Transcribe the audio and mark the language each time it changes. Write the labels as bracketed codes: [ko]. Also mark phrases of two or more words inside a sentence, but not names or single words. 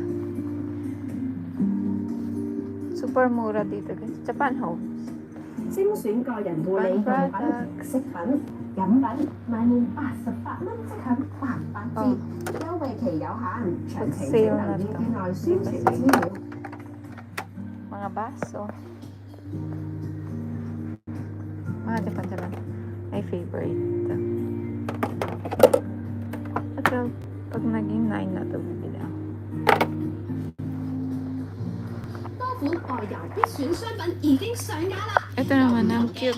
[tl] Super mura dito guys. Japan Homes. [yue] 精選個人護理用品、食品、飲品，買滿88蚊即享88折，優惠期有限，詳情請留意店內宣傳資料。 [tl] Mga baso. Mga Japan. [en] My favorite. [tl] Ito, pag naging 9 na ito, bibili ako. Ito naman, ang cute.